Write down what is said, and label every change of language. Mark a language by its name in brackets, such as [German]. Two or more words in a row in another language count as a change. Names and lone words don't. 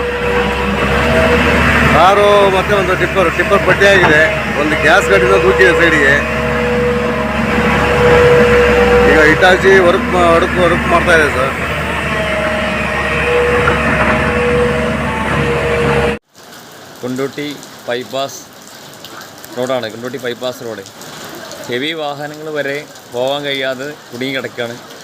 [Kannada] ಕಾರು ಮತ್ತು ಒಂದು ಟಿಪ್ಪರ್ ಪಟ್ಟಿಯಾಗಿದೆ. ಒಂದು ಗ್ಯಾಸ್ ಗಾಡಿನ ದೂಕಿದೆ ಸೈಡಿಗೆ. ಈಗ ಹಿಟಾಚಿ ವರ್ಕ್ ಮಾಡ್ತಾ ಇದೆ ಸರ್. [Malayalam] കൊണ്ടോട്ടി ബൈപ്പാസ് റോഡാണ്. കൊണ്ടോട്ടി ബൈപ്പാസ് റോഡ് ഹെവി വാഹനങ്ങൾ വരെ പോകാൻ കഴിയാതെ കുടുങ്ങി കിടക്കുകയാണ്.